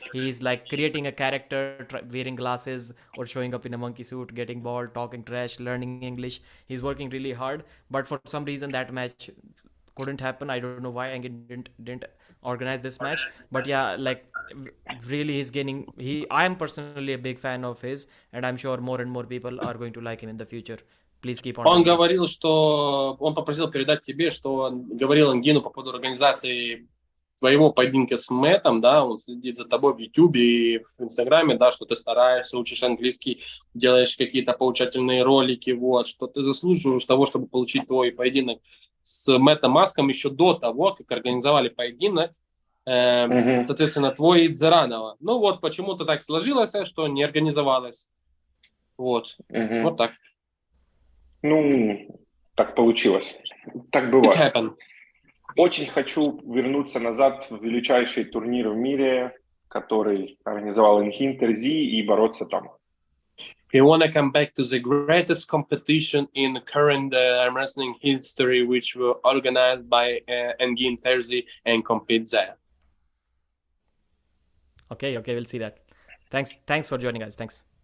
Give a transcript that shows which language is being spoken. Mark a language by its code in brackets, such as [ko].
[en] He's like creating a character, wearing glasses or showing up in a monkey suit, getting bald, talking trash, learning English. He's working really hard. But for some reason, that match couldn't happen. I don't know why Engin didn't organize this match, but yeah, like really he's gaining. I am personally a big fan of his, and I'm sure more and more people are going to like him in the future. Please keep on. [ru] Он говорил, что он попросил передать тебе, что он говорил Энгину по поводу организации твоего поединка с Мэттом, да, он следит за тобой в Ютубе и в Инстаграме, да, что ты стараешься, учишь английский, делаешь какие-то поучательные ролики, вот, что ты заслуживаешь того, чтобы получить твой поединок с Мэттом Маском еще до того, как организовали поединок, соответственно, твой и Заранова. Ну вот, почему-то так сложилось, что не организовалось. Вот, вот так. Ну, так получилось. Так бывает. [en] It happened. [ru] Очень хочу вернуться назад в величайший турнир в мире, который организовал Терзи, и бороться там. [en] He wanna come back to the greatest competition in current arm wrestling history, which were organized by Engin Terzi, and compete there. Okay, we'll see that. Thanks for joining us. Thanks.